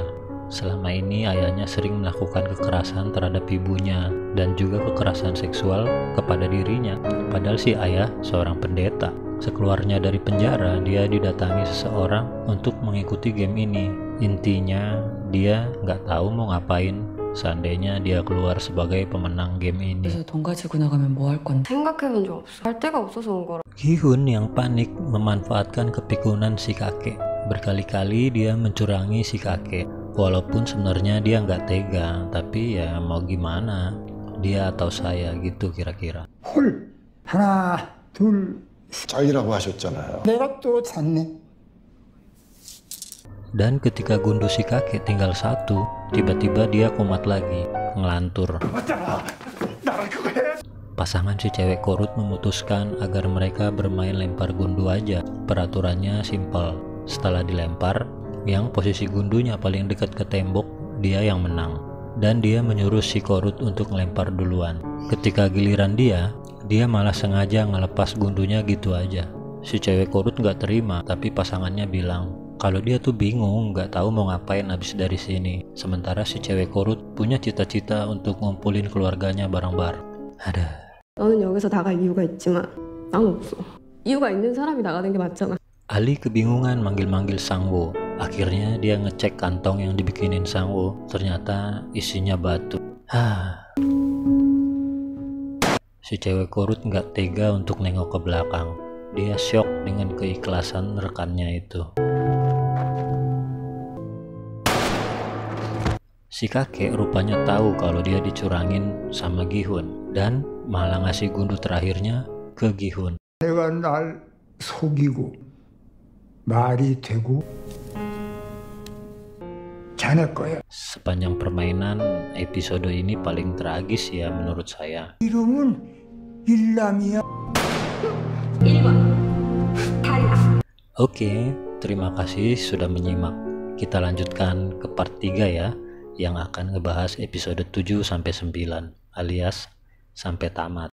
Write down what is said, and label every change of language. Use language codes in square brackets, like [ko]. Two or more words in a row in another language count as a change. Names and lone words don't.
[id] Selama ini ayahnya sering melakukan kekerasan terhadap ibunya dan juga kekerasan seksual kepada dirinya. Padahal si ayah seorang pendeta. Sekeluarnya dari penjara, dia didatangi seseorang untuk mengikuti game ini. Intinya dia nggak tahu mau ngapain seandainya dia keluar sebagai pemenang game ini. [ko] 돈 가지고 나가면 뭐 할 건데? 생각해본 적 없어. 할 데가 없어서 온 거라. [id] Gi-hun yang panik memanfaatkan kepikunan si kakek. Berkali-kali dia mencurangi si kakek. Walaupun sebenarnya dia nggak tega, tapi ya mau gimana? Dia atau saya gitu kira-kira. [ko] 홀 하나 둘 짝이라고 하셨잖아요. 내가 또 잤네. [id] Dan ketika gundu si kakek tinggal 1, tiba-tiba dia kumat lagi, ngelantur. Pasangan si cewek korut memutuskan agar mereka bermain lempar gundu aja. Peraturannya simpel. Setelah dilempar, yang posisi gundunya paling dekat ke tembok, dia yang menang. Dan dia menyuruh si korut untuk ngelempar duluan. Ketika giliran dia malah sengaja ngelepas gundunya gitu aja. Si cewek korut nggak terima, tapi pasangannya bilang kalau dia tuh bingung, nggak tahu mau ngapain habis dari sini. Sementara si cewek korut punya cita-cita untuk ngumpulin keluarganya bareng-bareng. Ada. [ko] 너는 여기서 나갈 이유가 있지만 난 없어. 이유가 있는 사람이 나가는 게 맞잖아. [id] Ali kebingungan manggil-manggil Sangwo. Akhirnya dia ngecek kantong yang dibikinin Sangwo. Ternyata isinya batu. Si cewek korut nggak tega untuk nengok ke belakang. Dia syok dengan keikhlasan rekannya itu. Si kakek rupanya tahu kalau dia dicurangin sama Gi-hun dan malah ngasih gundu terakhirnya ke Gi-hun. [ko] 내가 날 속이고 말이 되고 자네 거야. [id] Sepanjang permainan, episode ini paling tragis ya menurut saya. [ko] 이름은 일남이야. 1번 [id] Oke, terima kasih sudah menyimak. Kita lanjutkan ke part 3 ya, yang akan ngebahas episode 7 sampai 9 alias sampai tamat.